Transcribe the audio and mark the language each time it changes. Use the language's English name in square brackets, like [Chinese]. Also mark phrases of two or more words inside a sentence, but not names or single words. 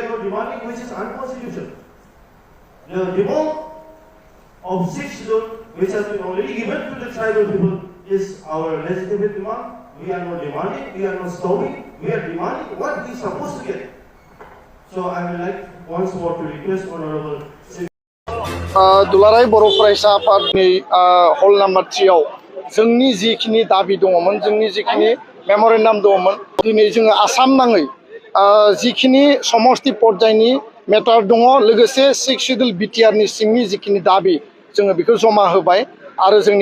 [English] We are not demanding which is unconstitutional. The demand of 6 schedules which has been already given to the tribal people is our legitimate demand. We are not demanding, we are not stopping, we are demanding what we are supposed to get. So I would like once more to request Honorable [Bodo] दुलाराय बर' फरायसा आफादनि हल नाम्बार 3 आव जोंनि जिखिनि दाबि दङमोन जोंनि जिखिनि मेम'रेन्डाम दङमोन दिनै जोङो आसाम नाङै जिखिनि समष्टि पर्यायनि मेटार दङ लोगोसे 6 शिड्युल बिटिआरनि सिंनि जिखिनि दाबि जोङो बेखौ जमा होबाय आरो जोंनि